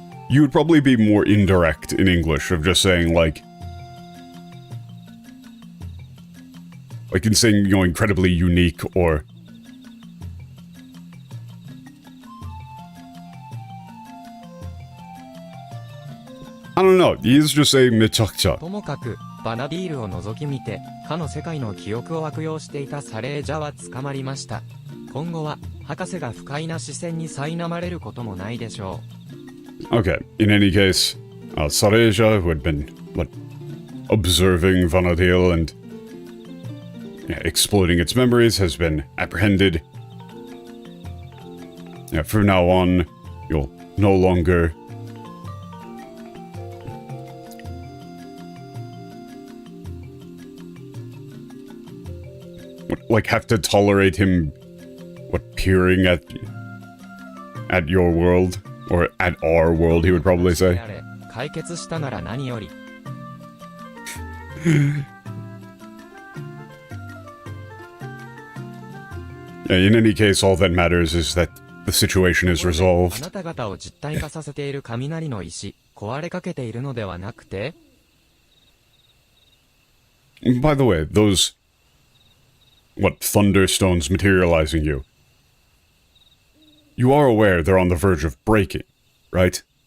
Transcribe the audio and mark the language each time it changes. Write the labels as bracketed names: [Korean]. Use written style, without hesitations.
[English] You would probably be more indirect in English, of just saying, like... Like in saying, you know, incredibly unique, or... I don't know, he is just saying Mitsukusa. [Japanese] ともかく、バナディールを覗き見て、かの世界の記憶を悪用していたサレージャは捕まりました。今後は、博士が不快な視線に苛まれることもないでしょう。 [English] Okay, in any case, Sareja, who had been, observing Vanadil and exploiting its memories, has been apprehended. Yeah, from now on, you'll no longer... have to tolerate him, peering at your world? Or at our world, he would probably say. [Japanese] 解決したなら何より。 [English] Yeah, in any case, all that matters is that the situation is resolved. [Japanese] あなた方を実体化させている雷の石、壊れかけているのではなくて [English] By the way, those... thunderstones materializing you. You are aware they're on the verge of breaking, right?